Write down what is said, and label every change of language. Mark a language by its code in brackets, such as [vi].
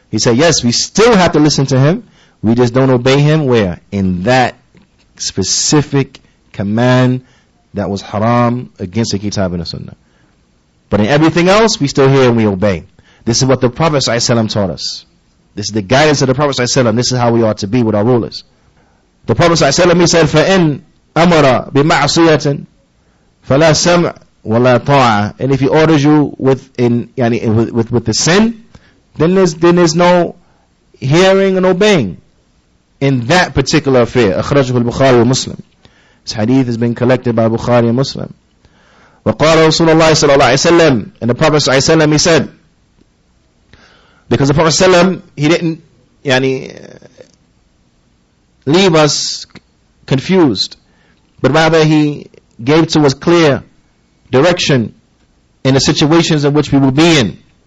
[en] He said, yes, we still have to listen to him. We just don't obey him where? In that specific command that was haram against the kitab and the sunnah. But in everything else, we still hear and we obey. This is what the Prophet ﷺ taught us. This is the guidance of the Prophet ﷺ. This is how we ought to be with our rulers. The Prophet ﷺ, he said, [ar] فَإِنْ أَمَرَ بِمَعْصِيَةٍ فَلَا سَمْعَ وَلَا طَاعَةٍ. [en] And if he orders you with the sin, then there's no hearing and obeying in that particular affair. [ar] أخرجه البخاري ومسلم. [en] This hadith has been collected by Bukhari and Muslim. [ar] وقال رسول الله صلى الله عليه وسلم, [en] and the Prophet صلى الله عليه وسلم, he said, because the Prophet صلى الله عليه وسلم, he didn't leave us confused, but rather he gave to us clear direction in the situations in which we will be in.